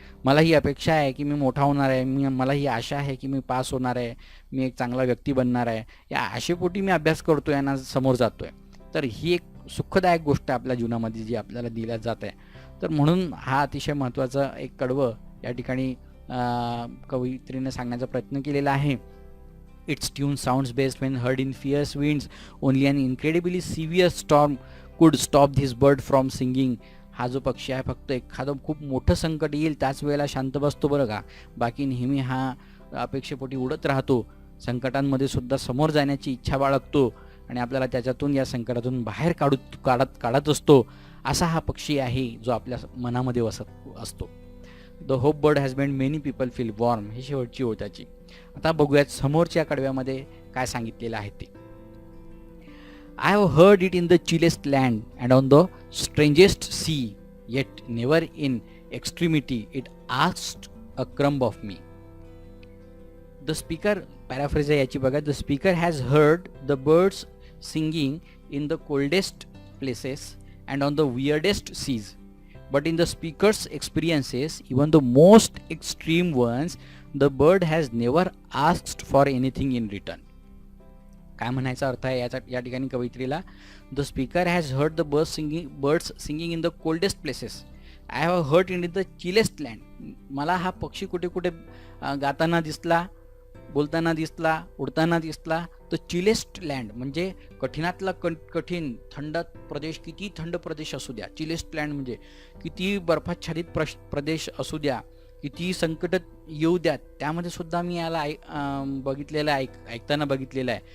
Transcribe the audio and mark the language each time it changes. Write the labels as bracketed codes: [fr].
[mr] मला ही अपेक्षा आहे की मी मोठा होणार आहे, मला ही आशा आहे की मी पास होणार आहे, मी एक चांगला व्यक्ती बनणार आहे, या आशेपोटी मी अभ्यास करतोय आणि समोर जातोय. तर ही एक सुखदायक गोष्ट आपल्या जीवनामध्ये जी आपल्याला दिल्या जात आहे. तर म्हणून हा अतिशय महत्त्वाचा एक कडवं या ठिकाणी कवयित्रीने सांगण्याचा प्रयत्न केलेला आहे. [en] Its tune sounds best when heard in fierce winds. Only an incredibly severe storm could stop this bird from singing. [mr] हा जो पक्षी आहे, फक्त एखादं खूप मोठं संकट येईल त्याच वेळेला शांत बसतो बरं का. बाकी नेहमी हा अपेक्षेपोटी उडत राहतो. संकटांमध्ये सुद्धा समोर जाण्याची इच्छा बाळगतो आणि आपल्याला त्याच्यातून, या संकटातून बाहेर काढत असतो. असा हा पक्षी आहे जो आपल्या मनामध्ये वसत असतो. [en] The hope bird has made many people feel warm. [mr] ही शेवटची ओळ त्याची. आता बघूयात समोरच्या कडव्यामध्ये काय सांगितलेलं आहे ते. [en] I have heard it in the chillest land and on the strangest sea, yet never in extremity it asked a crumb of me. The speaker, [mr] पॅराफ्रेज आहे याची बघा. [en] The speaker has heard the birds singing in the coldest places and on the weirdest seas. But in the speaker's experiences, even the most extreme ones, the bird has never asked for anything in return. [mr] काय म्हणायचा अर्थ आहे या ठिकाणी कवयित्रीला? [en] The speaker has heard the birds singing in the coldest places. I have heard in the chillest land. [mr] मला हा पक्षी कुठे कुठे गाताना दिसला, बोलताना दिसला, उडताना दिसला. तर चिलेस्ट लँड म्हणजे कठीणातला कठीण थंड प्रदेश, किती थंड प्रदेश असू द्या, चिलेस्ट लँड म्हणजे किती बर्फाच्छादित प्रदेश असू द्या, किती संकट येऊ द्या, त्यामध्ये सुद्धा मी याला बघितलेलं आहे, ऐकताना बघितलेलं आहे.